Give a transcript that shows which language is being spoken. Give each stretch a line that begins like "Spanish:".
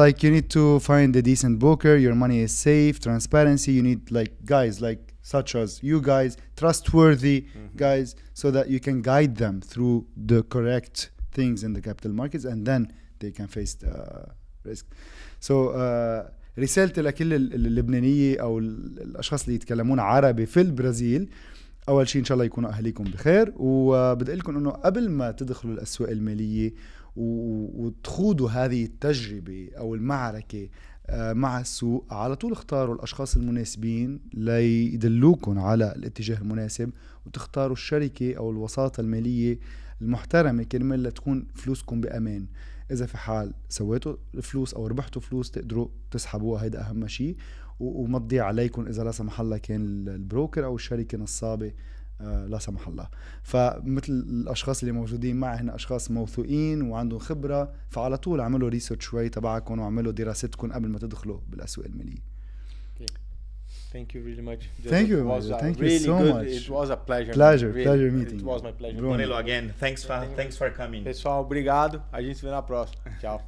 English: Like you need to find a decent broker. Your money is safe, transparency. You need like guys like such as you guys, trustworthy guys, so that you can guide them through the correct things in the capital markets, and then they can face the risk.
Arabic: So رسالتي لكل اللبنانية أو الأشخاص اللي يتكلمون عربي في البرازيل اول شيء ان شاء الله يكونوا اهاليكم بخير، وبدي لكم انه قبل ما تدخلوا الاسواق الماليه وتخوضوا هذه التجربه او المعركه مع السوق، على طول اختاروا الاشخاص المناسبين ليدلوكم على الاتجاه المناسب، وتختاروا الشركه او الوساطه الماليه المحترمه كرمال لتكون فلوسكم بامان. اذا في حال سويتوا فلوس او ربحتوا فلوس تقدروا تسحبوها، هيدا اهم شيء، وما تضيع عليكم اذا لا سمح الله كان البروكر او الشركه نصابه لا سمح الله. فمثل الاشخاص اللي موجودين معي هنا اشخاص موثوقين وعندهم خبره، فعلى طول اعملوا ريسيرش شوي تبعكم واعملوا دراستكم قبل ما تدخلوا بالاسواق الماليه.
English: Thank you really much. Thank you. Thank you so much. It was a pleasure. Pleasure meeting. It was my pleasure. Murilo, again, thanks for coming.
Portuguese: Pessoal, obrigado. A gente se vê na próxima. Tchau.